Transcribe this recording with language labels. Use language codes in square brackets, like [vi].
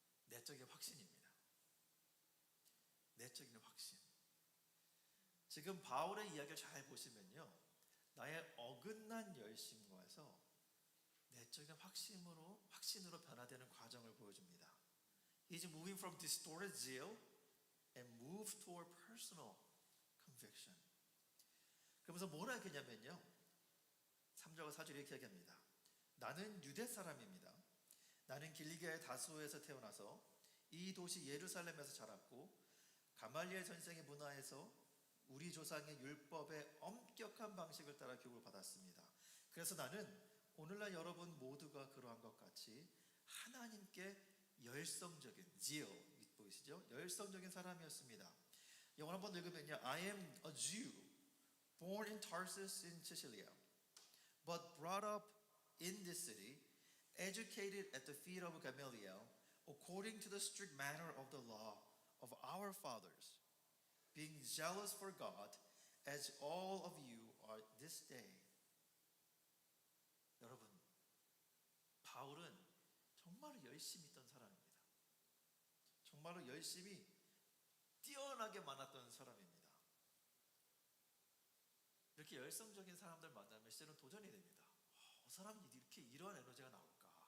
[ko] 내적인 확신입니다. 내적인 확신. 지금 바울의 이야기를 잘 보시면요, 나의 어긋난 열심과에서 내적인 확신으로 변화되는 과정을 보여줍니다. [en] He's moving from distorted zeal and move toward personal conviction. [ko] 그러면서 뭐라 했냐면요, 3절과 4절에 이렇게 얘기합니다. 나는 유대 사람입니다. 나는 길리기아의 다소에서 태어나서 이 도시 예루살렘에서 자랐고 가말리엘 선생의 문화에서 우리 조상의 율법의 엄격한 방식을 따라 교육을 받았습니다. 그래서 나는 오늘날 여러분 모두가 그러한 것 같이 하나님께 열성적인 zeal 보이시죠? 열성적인 사람이었습니다. 영어 한번 읽으면요, [en] I am a Jew born in Tarsus in Cilicia, but brought up in this city, educated at the feet of Gamaliel, according to the strict manner of the law of our fathers, being zealous for God, as all of you are this day. [ko] 여러분, 바울은 정말로 열심히 있던 사람입니다. 정말로 열심히 뛰어나게 많았던 사람입니다. 이렇게 열성적인 사람들 만나면 실제로 도전이 됩니다. 이 사람이 이렇게 이러한 에너지가 나올까?